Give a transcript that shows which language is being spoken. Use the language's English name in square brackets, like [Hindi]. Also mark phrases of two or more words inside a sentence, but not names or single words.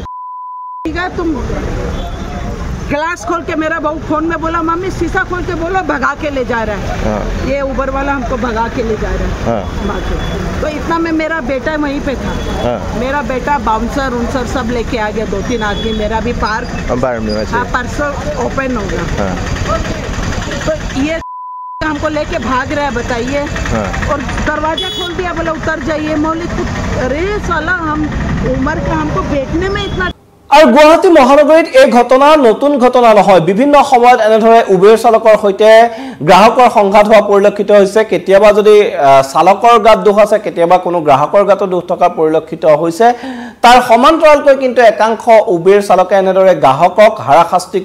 [Hindi] ठीक है तुम ग्लास खोल के मेरा बहू फोन में बोला मम्मी शीशा खोल के बोलो भगा के ले जा रहा है ये उबर वाला हमको भगा के ले जा रहा है तो इतना में मेरा बेटा वहीं पे था मेरा बेटा बाउंसर उनसर सब लेके आ गया 2-3 आदमी मेरा भी पार्क परसों ओपन होगा तो ये हमको लेके भाग रहा है बताइए और दरवाजा खोल दिया बोला उतर जाइए मौलिक अरे साला हम उम्र का हमको बैठने में इतना [Assamese] আৰু গুৱাহাটী মহানগৰীত এই ঘটনা নতুন ঘটনা নহয় বিভিন্ন সময়ত এনেদৰে উবেৰ চালকৰ সৈতে গ্ৰাহকৰ সংঘাত হোৱা পৰিলক্ষিত হৈছে কেতিয়াবা যদি চালকৰ গাত দোষ আছে কেতিয়াবা কোনো গ্ৰাহকৰ গাত দোষ থকা পৰিলক্ষিত হৈছে তাৰ সমান্তৰালকৈ কিন্তু একাংশ উবেৰ চালকে এনেদৰে গ্ৰাহকক হাৰাশাস্তি